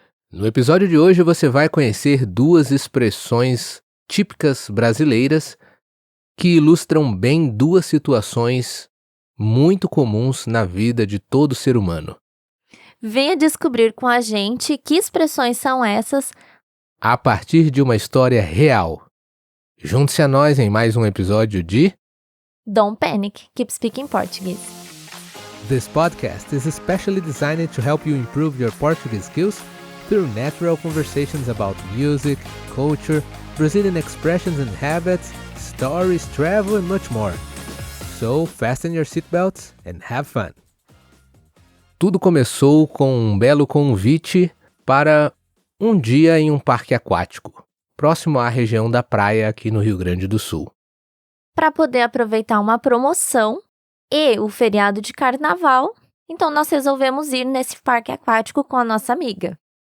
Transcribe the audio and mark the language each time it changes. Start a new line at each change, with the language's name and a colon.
Portuguese: No episódio de hoje você vai conhecer duas expressões típicas brasileiras que ilustram bem duas situações muito comuns na vida de todo ser humano. Venha descobrir com a gente que expressões são essas. A partir de uma história real. Junte-se a nós em mais um episódio de
English: Don't Panic, Keep Speaking Portuguese. This podcast is especially designed to help you improve your Portuguese skills through natural conversations about music, culture, Brazilian expressions and habits, stories, travel and much more. So, fasten your seatbelts and have fun.
Portuguese: Tudo começou com um belo convite para um dia em um parque aquático, próximo à região da praia aqui no Rio Grande do Sul. Para poder aproveitar uma promoção e o feriado de carnaval, então nós resolvemos ir nesse parque aquático com a nossa amiga.